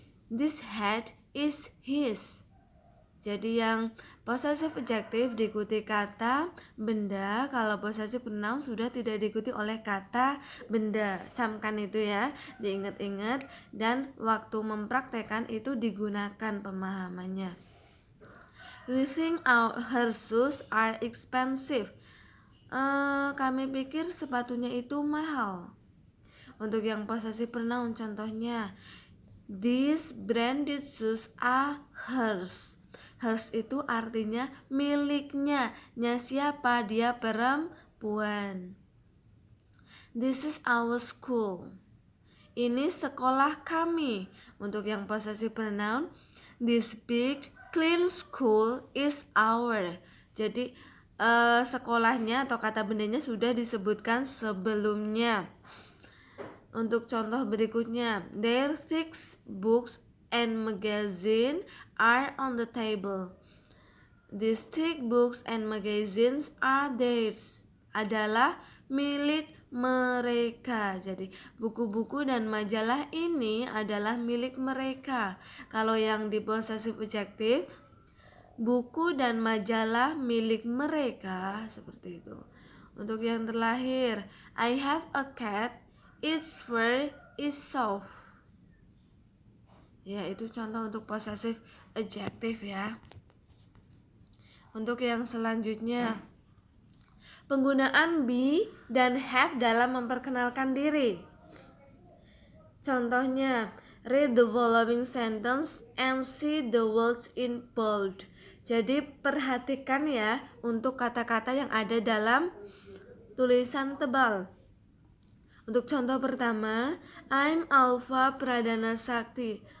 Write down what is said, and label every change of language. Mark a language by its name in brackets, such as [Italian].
[English] This hat is his. [Indonesian] Jadi yang possessive adjective diikuti kata benda, kalau possessive pronoun sudah tidak diikuti oleh kata benda. Camkan itu ya, diingat-ingat, dan waktu mempraktekkan itu digunakan pemahamannya. [English] We think her shoes are expensive. [Indonesian] Kami pikir sepatunya itu mahal. Untuk yang possessive pronoun contohnya, [English] these branded shoes are hers. [Indonesian] Hers itu artinya miliknya. Nya siapa? Dia perempuan. [English] This is our school. [Indonesian] Ini sekolah kami. Untuk yang possessive pronoun, [English] this big clean school is our. [Indonesian] Jadi sekolahnya atau kata bendanya sudah disebutkan sebelumnya. Untuk contoh berikutnya, [English] their six books and magazine are on the table. These thick books and magazines are theirs. [Indonesian] Adalah milik mereka. Jadi buku-buku dan majalah ini adalah milik mereka. Kalau yang di possessive adjective, buku dan majalah milik mereka, seperti itu. Untuk yang terakhir, [English] I have a cat, its fur is soft. [Indonesian] Ya, itu contoh untuk possessive adjective ya. Untuk yang selanjutnya, penggunaan be dan have dalam memperkenalkan diri. [English] Contohnya, read the following sentence and see the words in bold. [Indonesian] Jadi perhatikan ya untuk kata-kata yang ada dalam tulisan tebal. Untuk contoh pertama, [English] I'm [Indonesian] Alpha Pradana Sakti.